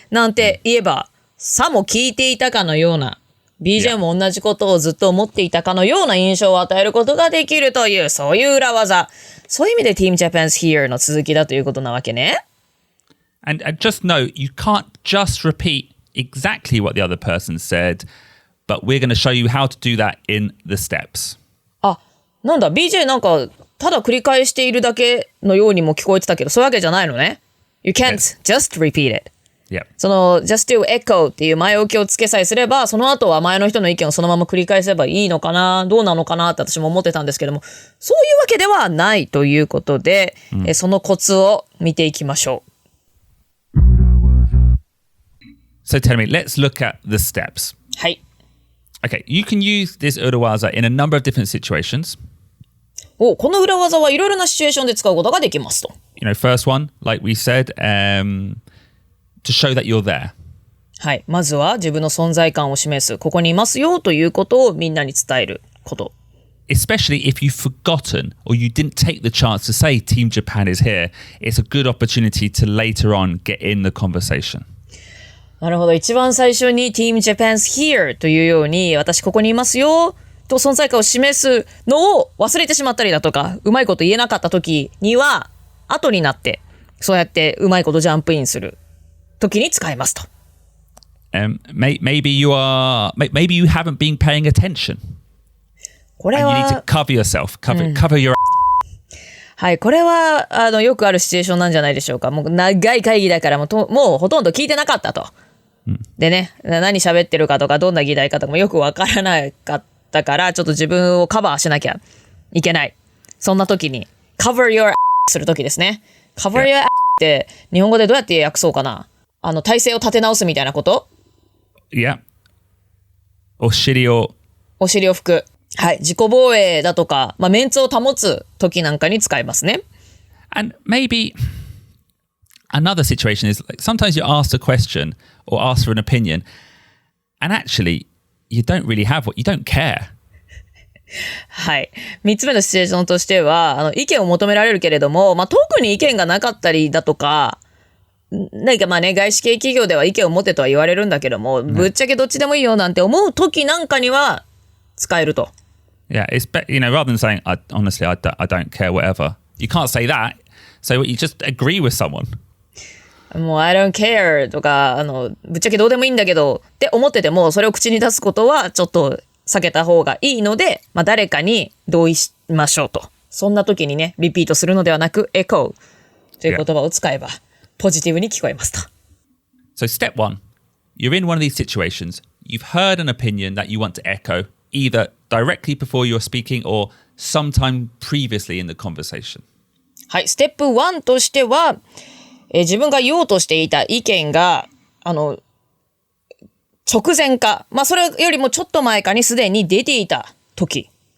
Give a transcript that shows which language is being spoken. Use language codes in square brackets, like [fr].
[ja] なんて言えば、さも聞いていたかのような、BJ も同じことをずっと思っていたかのような印象を与えることができるという、そういう裏技。そういう意味で [en] Team Japan's Here [ja] の続きだということなわけね。 [en] And just note, you can't just repeat exactly what the other person said, but we're going to show you how to do that in the steps. [ja] あ、なんだ、BJ なんか、ただ繰り返しているだけのようにも聞こえてたけど、そういうわけじゃないのね。 [en] You can't just repeat it. Yeah. [ja] その [en] just to echo [ja] っていう前置きをつけさえすれば、その後は前の人の意見をそのまま繰り返せばいいのかな、どうなのかなって私も思ってたんですけども、そういうわけではないということで、そのコツを見ていきましょう。 [en] So tell me, let's look at the steps. はい。 Okay, you can use this urawaza in a number of different situations. [ja] この裏技はいろいろなシチュエーションで使うことができますと。 [en] You know, first one, like we said, to show that you're there. はい。 [ja] まずは自分の存在感を示す。ここにいますよということをみんなに伝えること。 [en] Especially if you've forgotten or you didn't take the chance to say Team Japan is here, it's a good opportunity to later on get in the conversation. [ja] なるほど。一番最初に [en] Team Japan's here [ja] というように、私ここにいますよと存在感を示すのを忘れてしまったりだとか、うまいこと言えなかった時には、後になって、そうやってうまいことジャンプインする時に使えますと。 [en] Maybe you haven't been paying attention. [ja] これ [en] And you need to [ja] は、 [en] cover yourself, cover your. [ja] はい、これは、よくあるシチュエーションなんじゃないでしょうか。もう長い会議だからもうほとんど聞いてなかったと。でね、何喋ってるかとか、どんな議題かとかもよくわからなかったから、ちょっと自分をカバーしなきゃいけない。そんな時に、 [en] cover your [ja] する時ですね。cover your って日本語でどうやって訳そうかな。体勢を立て直すみたいなこと？ Yeah. お尻を拭く。はい。自己防衛だとか、メンツを保つ時なんかに使えますね。 [en] And maybe another situation is like sometimes you're asked a question or asked for an opinion, and actually you don't really have what you don't care. はい。 [ja] 三つ目のシチュエーションとしては、意見を求められるけれども、特に意見がなかったりだとか、何かね、外資系企業では意見を持てとは言われるんだけども、ぶっちゃけどっちでもいいよなんて思う時なんかには使えると。 [en] Yeah, it's rather than saying, honestly, I don't care, whatever. You can't say that. So you just agree with someone. [ja] もう [en] I don't care [ja] とか、ぶっちゃけどうでもいいんだけどって思ってても、それを口に出すことはちょっと避けた方がいいので、誰かに同意しましょうと。そんな時にね、リピートするのではなく、エコーという言葉を使えば、ポジティブに聞こえますと。 [en] So step one, you're in one of these situations. You've heard an opinion that you want to echo, either directly before you're speaking or sometime previously in the conversation. [ja] はい、ステップ1としては、自分が言おうとしていた意見が、直前か、それよりもちょっと前かにすでに出ていた時。